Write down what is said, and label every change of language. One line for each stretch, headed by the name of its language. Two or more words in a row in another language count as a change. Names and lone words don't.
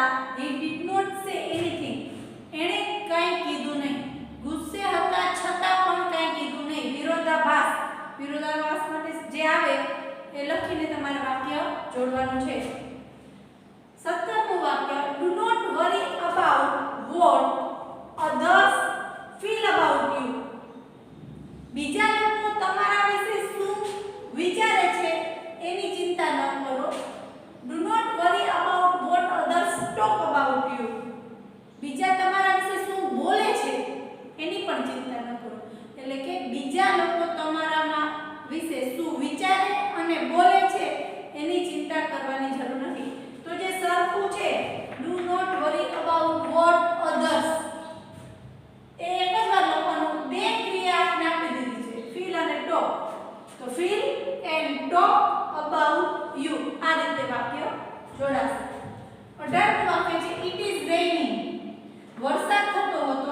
English: He did not say anything.
Gujarati: એણે કંઈ કીધું નહીં. ગુસ્સે હતા છતાં પણ કંઈ કીધું નહીં. વિરોધાભાસ. વિરોધાભાસ માટે જે આવે એ લખીને તમારે વાક્ય જોડવાનું છે. 17મું વાક્ય
English: do not worry about what others feel about you.
Gujarati: બીજા લોકો તમારા વિશે શું વિચારે છે એની ચિંતા ન કરો.
English: Do not worry about what others talk about you.
Gujarati: બીજા તમારા વિશે શું બોલે છે એની પણ ચિંતા ન કરો. એટલે કે બીજા લોકો તમારા વિશે શું વિચારે અને બોલે છે એની ચિંતા કરવાની જરૂર નથી. તો જે સરખું છે
English: do not worry about what others
Gujarati: એ એક જ વાર લખવાનું. બે ક્રિયા આપણે આપી દીધી છે ફીલ અને ટોક. તો
English: feel and talk about you
Gujarati: આ રીતે વાક્ય જોડાશે. 18મું વાક્ય છે
English: it is raining.
Gujarati: વરસાદ થતો હતો.